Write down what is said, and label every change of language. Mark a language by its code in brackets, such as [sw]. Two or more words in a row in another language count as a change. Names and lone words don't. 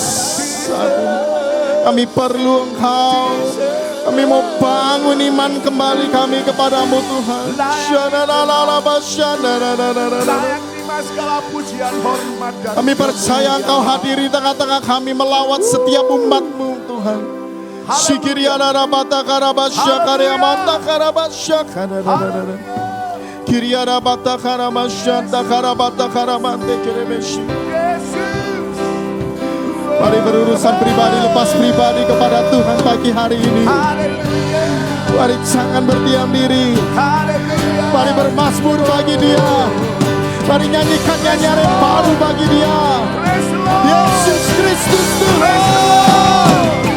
[id] Kami perlu Engkau. Kami mau bangun iman kembali kami kepadamu Tuhan. Kami percaya Engkau hadir di tengah-tengah kami melawat setiap umat-Mu Tuhan. Sikiriana bata karabasya karya mata karabasya karabasya. Kiriana bata karabasya karabata karabante kerebeshi. Mari berurusan pribadi, lepas pribadi kepada Tuhan pagi hari ini. Mari jangan berdiam diri. Mari bermazmur bagi Dia. Mari nyanyikan nyanyian yang baru bagi Dia. Yesus Kristus Tuhan.